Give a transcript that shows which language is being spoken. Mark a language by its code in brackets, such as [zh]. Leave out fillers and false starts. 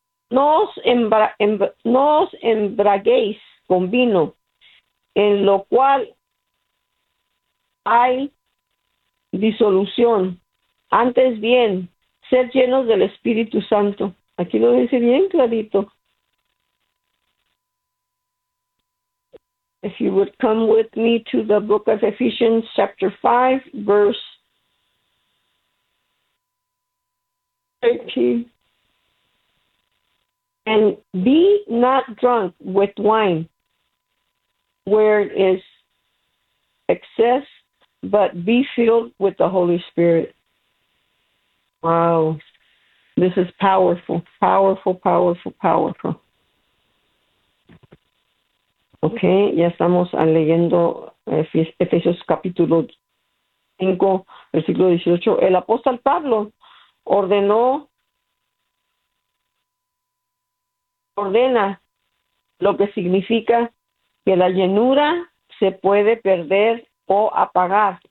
[es] No os embraguéis con vino, en lo cual hay disolución. Antes bien, ser llenos del Espíritu Santo. Aquí lo dice bien clarito. [en] If you would come with me to the book of Ephesians, chapter 5, verse 13. And be not drunk with wine, where it is excess, but be filled with the Holy Spirit. Wow. This is powerful, powerful, powerful, powerful. [es] Okay, ya estamos leyendo Efesios capítulo 5, versículo 18. El apóstol Pablo ordena lo que significa que la llenura se puede perder o apagar.